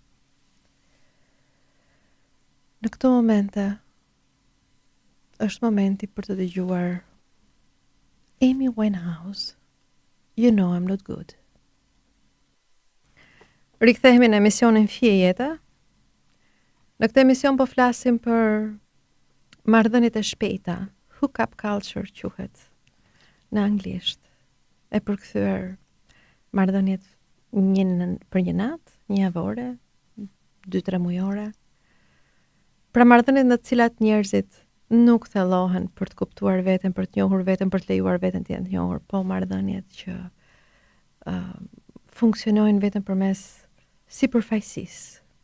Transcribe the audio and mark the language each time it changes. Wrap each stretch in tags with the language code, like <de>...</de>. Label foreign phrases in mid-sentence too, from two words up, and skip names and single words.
<sq>Në këto momente është momenti për të dëgjuar Amy Winehouse, You Know I'm Not Good. Rikthehemi në emisionin Fije Jeta. Në këtë emision po flasim për marrëdhëniet e shpejta,</sq> <en>hook-up culture</en> <sq>quhet në anglisht, e përkthyer marrëdhëniet për një natë, një javore, 2-3 mujore. Pra marrëdhëniet në të cilat njerëzit nuk thellohen për të kuptuar veten, për të njohur veten, për të lejuar veten të jenë të njohur, po marrëdhëniet që funksionojnë vetëm përmes sipërfaqësisë.</sq>